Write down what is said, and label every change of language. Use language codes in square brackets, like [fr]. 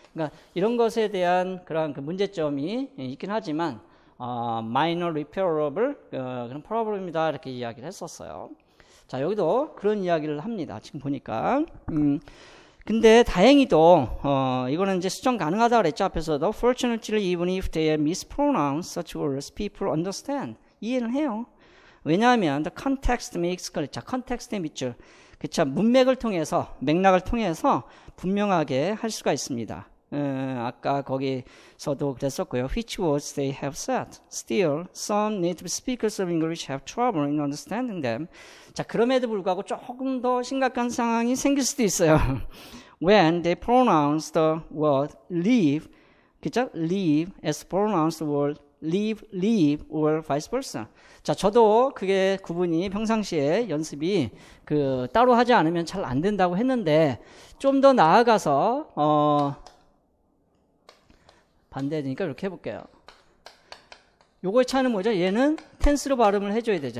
[ko] 그러니까 이런 것에 대한 그런 그 문제점이 있긴 하지만 [en] minor repairable [ko] 그런 프로블럼이다 이렇게 이야기를 했었어요. 자, 여기도 그런 이야기를 합니다. 지금 보니까. 근데 다행히도 이거는 이제 수정 가능하다 그랬죠. 앞에서도 [en] fortunately even if they mispronounce such words people understand. [ko] 이해는 해요. 왜냐하면 [en] the context makes clear. [ko] 자, 컨텍스트의 밑줄. 그쵸. 문맥을 통해서 맥락을 통해서 분명하게 할 수가 있습니다. 아까 거기서도 그랬었고요. [en] Which words they have said. Still, some native speakers of English have trouble in understanding them. [ko] 자, 그럼에도 불구하고 조금 더 심각한 상황이 생길 수도 있어요. [en] When they pronounce the word leave, [ko] 그죠? [en] leave as pronounced word leave or vice versa. [ko] 자, 저도 그게 구분이 평상시에 연습이 따로 하지 않으면 잘 안 된다고 했는데 좀 더 나아가서 반대되니까 이렇게 해볼게요. 요거의 차이는 뭐죠? 얘는 텐스로 발음을 해줘야 되죠.